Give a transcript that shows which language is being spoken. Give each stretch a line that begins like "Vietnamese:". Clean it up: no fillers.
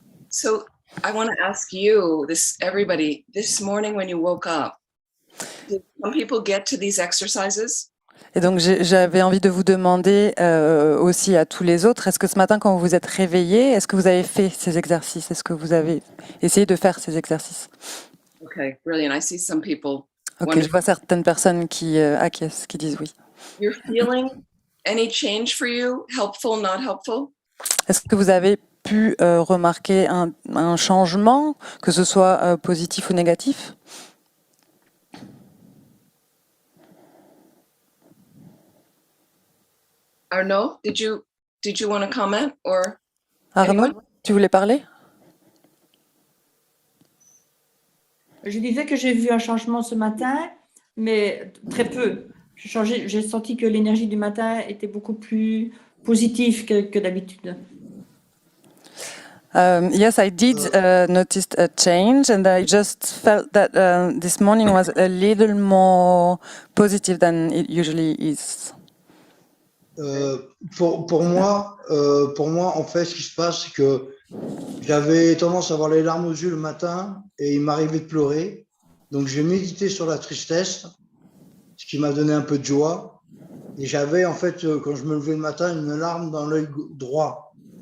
English: So I want to ask you, everybody, this morning when you woke up, did some people get to these exercises?
French: Et donc j'avais envie de vous demander aussi à tous les autres, est-ce que ce matin quand vous vous êtes réveillés, est-ce que vous avez fait ces exercices? Est-ce que vous avez essayé de faire ces exercices?
English: Okay, brilliant. I see some people.
French: Ok, je vois certaines personnes qui acquiescent, qui disent oui.
English: You're feeling any change for you? Helpful, not helpful?
French: Est-ce que vous avez pu remarquer un changement, que ce soit positif ou négatif?
English: Arnaud, did you want to comment or
French: Arnaud,
English: anyone?
French: tu voulais parler? Je disais que j'ai vu un changement ce matin, mais très peu. J'ai senti que l'énergie du matin était beaucoup plus positive que d'habitude.
English: Yes, I did notice a change, and I just felt that this morning was a little more positive than it usually is.
French: Pour moi, en fait, ce qui se passe, c'est que j'avais tendance à avoir les larmes aux yeux le matin et il m'arrivait de pleurer. Donc, j'ai médité sur la tristesse, ce qui m'a donné un peu de joie. Et j'avais, en fait, quand je me levais le matin, une larme dans l'œil droit.